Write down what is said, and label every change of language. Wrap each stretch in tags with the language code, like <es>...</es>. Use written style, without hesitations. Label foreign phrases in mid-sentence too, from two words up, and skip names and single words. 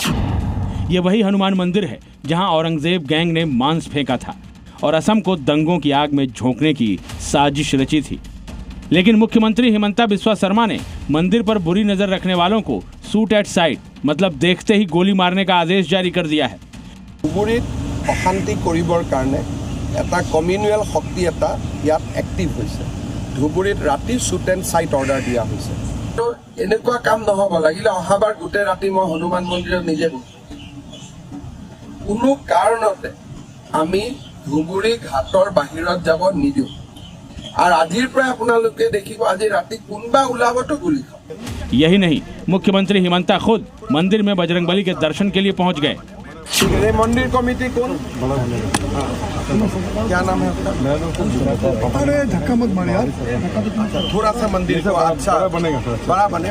<hi>ये वही हनुमान मंदिर है जहाँ औरंगजेब गैंग ने मांस फेंका था और असम को दंगों की आग में झोंकने की साजिश रची थी। लेकिन मुख्यमंत्री हिमंता बिस्वा शर्मा ने मंदिर पर बुरी नजर रखने वालों को</hi> <en>shoot at sight,</en> <hi>मतलब देखते ही गोली मारने का आदेश जारी कर दिया है।</hi> <as>ধুবুৰীত অশান্তি কৰিবৰ কাৰণে এটা কমিউনেল শক্তি এটা ইয়াত এক্টিভ হৈছে। ধুবুৰীত ৰাতি</as> <en>shoot and sight order</en> <as>দিয়া হৈছে। তো এনেকুৱা কাম নহ'ব লাগিলে অহাবাৰ গোটেই ৰাতি মই হনুমান মন্দিৰত নিজে কোনো কাৰণতে আমি ধুবুৰী ঘাটৰ বাহিৰত যাব নিদিওঁ আৰু আজিৰ পৰা আপোনালোকে দেখিব আজি ৰাতি কোনবা ওলাবতো গুলি খাব।</as> <hi>यही नहीं, मुख्यमंत्री हिमंता खुद मंदिर में बजरंगबली के दर्शन के लिए पहुंच गए। मंदिर कमेटी कौन? क्या नाम है आपका? अरे धक्का मत मार यार, थोड़ा सा मंदिर को अच्छा बनेगा, बड़ा बने।</hi>